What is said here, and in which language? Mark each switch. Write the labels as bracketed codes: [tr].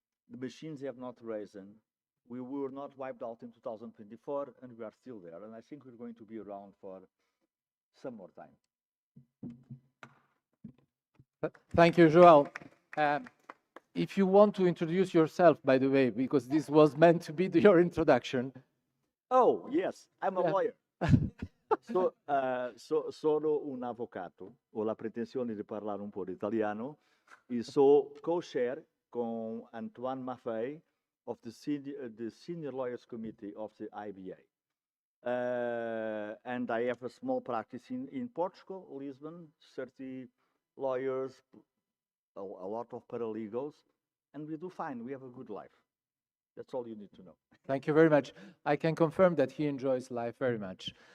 [en] The machines have not risen. We were not wiped out in 2024, and we are still there. And I think we're going to be around for some more time. Thank you, Joel. If you want to introduce yourself, by the way, because this was meant to be your introduction. Oh, yes, I'm a lawyer. [it] Sono un avvocato, ho la pretensione di parlare un po' di italiano e so co-chair con Antoine Maffei [en] of the Senior Lawyers Committee of the IBA. And I have a small practice in Portugal, Lisbon, 30 lawyers, a lot of paralegals, and we do fine. We have a good life. That's all you need to know. Thank you very much. I can confirm that he enjoys life very much.